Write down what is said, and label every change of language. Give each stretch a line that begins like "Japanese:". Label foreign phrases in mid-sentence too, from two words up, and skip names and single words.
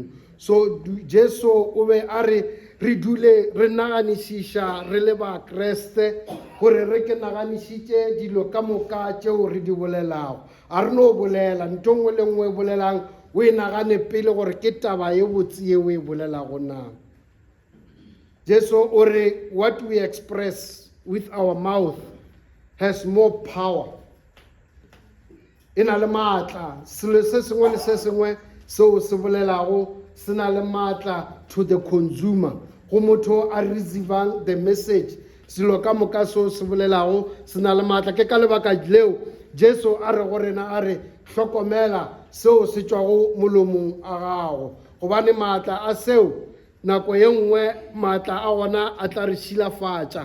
Northern Sotho: So Jesu o be a re dule re naganišiša re le ba Kreste gore re ke naganišitše dilo ka moka tšeo re di bolelago. A re no bolela ntho nngwe le nngwe e bolelang o e nagane pele gore ke taba ye botse ye o e bolelago na.
English: Jesu
Northern Sotho: o re
English: what we express with our mouth has more power.
Northern Sotho: E na le maatla, selo se sengwe le se sengwe seo se bolelago se na le maatla
English: to the consumer.
Northern Sotho: Go motho a receivang
English: the message,
Northern Sotho: selo ka moka seo se bolelago se na le maatla. Ke ka lebaka leo Jesu a re go rena a re hlokomela seo se tšwago molomong a gago, gobane maatla a seo nako ye nngwe maatla a gona a tla re šilafatša.